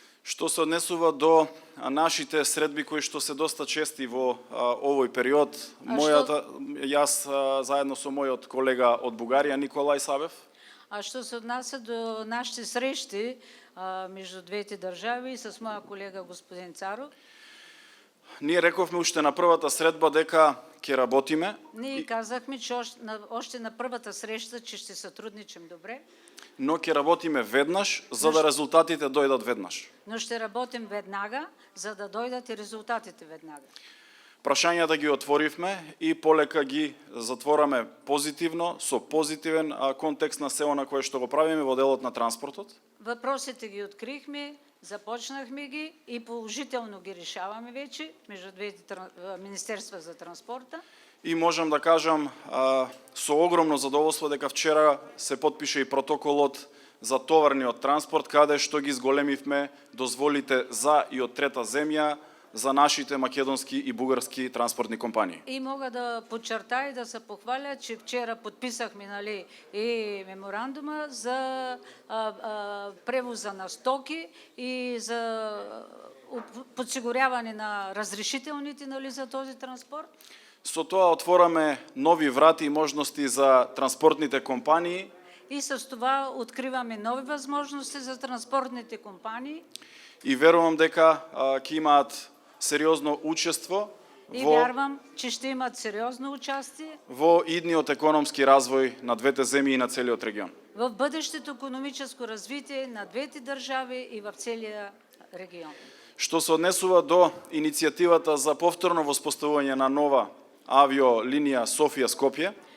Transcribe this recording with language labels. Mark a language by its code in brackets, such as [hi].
[mk] Што се однесува до нашите средби кои што се доста чести во овој период, јас заедно со мојот колега од Бугарија Николај Сабев. [bg] А що се отнася до нашите срещи между двете държави и с моя колега господин Царов? [mk] Ние рековме уште на првата средба дека ќе работиме. [bg] Ние казахме, че още на първата среща, че ще сътрудничим добре. [mk] Но ќе работиме веднаш, за да резултатите дојдат веднаш. [bg] Но ще работим веднага, за да дојдат и резултатите веднага. [mk] Прашањата ги отворивме и полека ги затвораме позитивно, со позитивен контекст на се она кое што го правиме во делот на транспортот. [bg] Въпросите ги открихме, започнахме ги и положително ги решаваме вече между двете министерства за транспорта. [mk] И можам да кажам со огромно задоволство дека вчера се потпише и протоколот за товарниот транспорт, каде што ги зголемивме дозволите за и од трета земја за нашите македонски и бугарски транспортни компании. [bg] И мога да подчертая и да се похваля, че вчера подписахме и меморандума за превоза на стоки и за подсигуряване на разрешителните за този транспорт. [mk] Со тоа отвораме нови врати и можности за транспортните компании. [bg] И с това откриваме нови възможности за транспортните компании. [mk] И верувам дека ќе имаат сериозно учество [bg] вярвам, че ще имат сериозно участие [mk] во идниот економски развој на двете земји и на целиот регион. [bg] В бъдещето економическо развитие на двете държави и в целия регион. [mk] Што се однесува до иницијативата за повторно воспоставување на нова авиолинија Софија-Скопје.